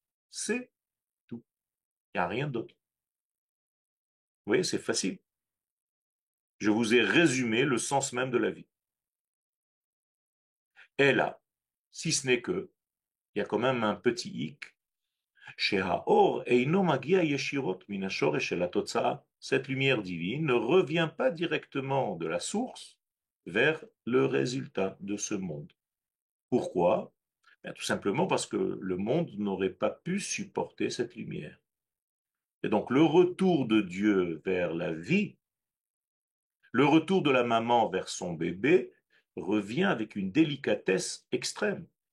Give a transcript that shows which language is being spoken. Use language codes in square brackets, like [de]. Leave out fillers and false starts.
[fr] C'est tout. Il n'y a rien d'autre. Vous voyez, c'est facile. Je vous ai résumé le sens même de la vie. Et là, si ce n'est que, il y a quand même un petit hic, [he] שהאור אינו מגיע ישירות מן השורש של התוצאה. [fr] Cette lumière divine ne revient pas directement de la source vers le résultat de ce monde. Pourquoi? Bien, tout simplement parce que le monde n'aurait pas pu supporter cette lumière. Et donc le retour de Dieu vers la vie, le retour de la maman vers son bébé, revient avec une délicatesse extrême.